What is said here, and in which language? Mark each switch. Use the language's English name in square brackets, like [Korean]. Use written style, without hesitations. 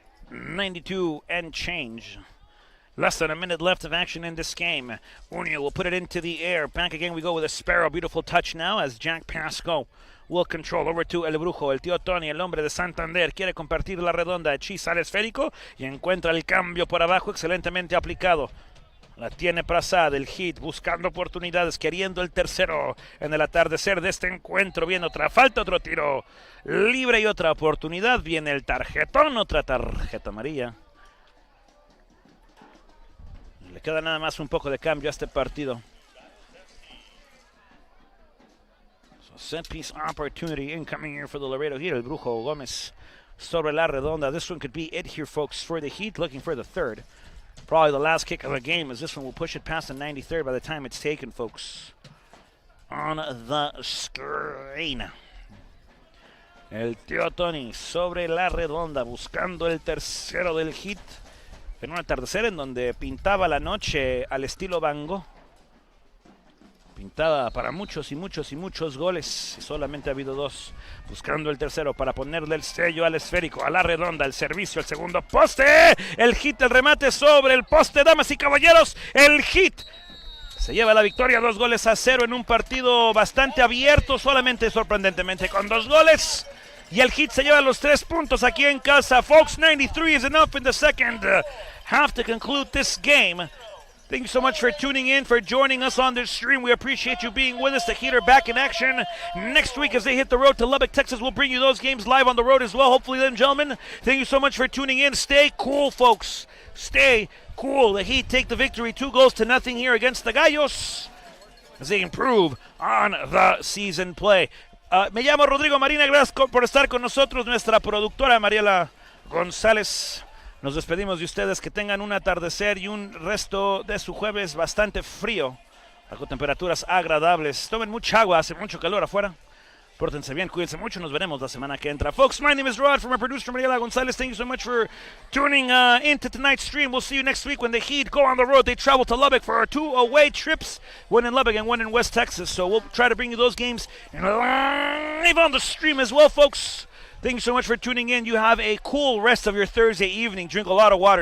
[English] .92 and change. Less than a minute left of action in this game. Unio will put it into the air. Back again we go with a Sparrow. Beautiful touch now as Jack Pasco will control over to El Brujo. [Spanish] El tío Tony, el hombre de Santander, quiere compartir la redonda. Hechiza al esférico y encuentra el cambio por abajo excelentemente aplicado. La tiene Prasad, el Heat buscando oportunidades, queriendo el tercero en el atardecer de este encuentro. Viene otra falta, otro tiro libre y otra oportunidad. Viene el tarjetón, otra tarjeta amarilla. Le queda nada más un poco de cambio a este partido. [English] So set piece opportunity incoming here for the Laredo Heat. El Brujo Gómez [Spanish] sobre la redonda. [English] This one could be it here, folks, for the Heat, looking for the third. Probably the last kick of the game, as this one will push it past the 93rd by the time it's taken, folks. On the screen. [Spanish] El tío Tony sobre la redonda, buscando el tercero del Heat. En un atardecer en donde pintaba la noche al estilo Van Gogh. Pintada para muchos y muchos y muchos goles. Y solamente ha habido 2. Buscando el tercero para ponerle el sello al esférico, a la redonda, el servicio, el segundo poste. El Heat, el remate sobre el poste, damas y caballeros. El Heat se lleva la victoria 2-0 en un partido bastante abierto, solamente sorprendentemente con 2 goles. Y el Heat se lleva los 3 puntos aquí en casa. [English] Folks, 93 is enough in the second half to conclude this game. Thank you so much for tuning in, for joining us on this stream. We appreciate you being with us. The Heat are back in action next week as they hit the road to Lubbock, Texas. We'll bring you those games live on the road as well, hopefully, then, gentlemen. Thank you so much for tuning in. Stay cool, folks. Stay cool. The Heat take the victory 2-0 here against the Gallos as they improve on the season play. [Spanish] Me llamo Rodrigo Marina. Gracias por estar con nosotros. Nuestra productora Mariela González. Nos despedimos de ustedes, que tengan un atardecer y un resto de su jueves bastante frío, con temperaturas agradables. Tomen mucha agua, hace mucho calor afuera. Pórtense bien, cuídense mucho, nos veremos la semana que entra. [English] Folks, my name is Rod from our producer Mariela Gonzalez. Thank you so much for tuning into tonight's stream. We'll see you next week when the Heat go on the road. They travel to Lubbock for our 2 away trips, one in Lubbock and one in West Texas. So we'll try to bring you those games live on the stream as well, folks. Thank you so much for tuning in. You have a cool rest of your Thursday evening. Drink a lot of water.